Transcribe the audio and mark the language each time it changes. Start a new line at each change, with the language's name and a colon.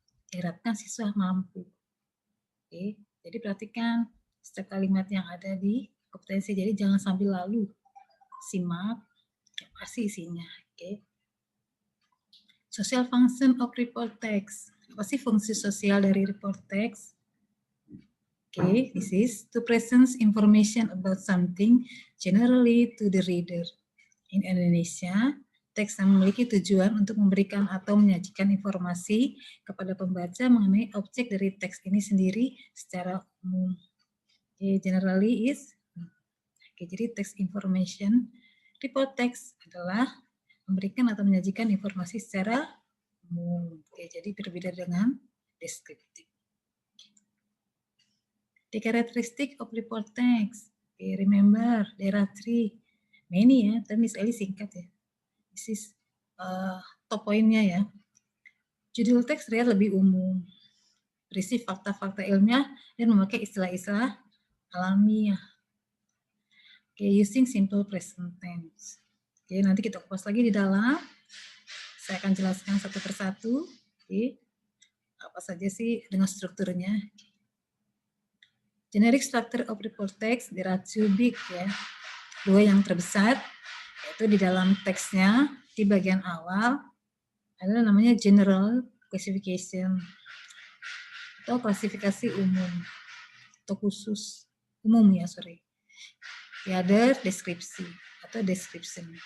Indonesian: Diharapkan siswa mampu. Oke, jadi perhatikan setiap kalimat yang ada di kompetensi. Jadi jangan sambil lalu, simak apa sih isinya. Oke.
English: Social function of report text.
Indonesian: Apa sih fungsi sosial dari report text?
English: Okay, this is to present information about something generally to the reader. In Indonesia,
Indonesian: teks yang memiliki tujuan untuk memberikan atau menyajikan informasi kepada pembaca mengenai objek dari teks ini sendiri secara umum.
English: Okay, generally is.
Indonesian: Okay, jadi text information, report text adalah memberikan atau menyajikan informasi secara umum. Okay, jadi berbeda dengan deskriptif.
English: The characteristic of report text. Okay, remember, there are three.
Indonesian: Many ya, tapi Miss Eli singkat ya.
English: This is top
Indonesian: poinnya ya. Judul teks terlihat lebih umum, berisi fakta-fakta ilmiah dan memakai istilah-istilah alamiah.
English: Okay, using simple present tense. Okay,
Indonesian: nanti kita kupas lagi di dalam. Saya akan jelaskan satu persatu. Okay. Apa saja sih dengan strukturnya.
English: Generic structure of report text, there are two big ya.
Indonesian: Dua yang terbesar, yaitu di dalam teksnya, di bagian awal, adalah namanya general classification, atau klasifikasi umum, atau khusus, umum ya, sorry.
English: The other,
Indonesian: deskripsi, atau description.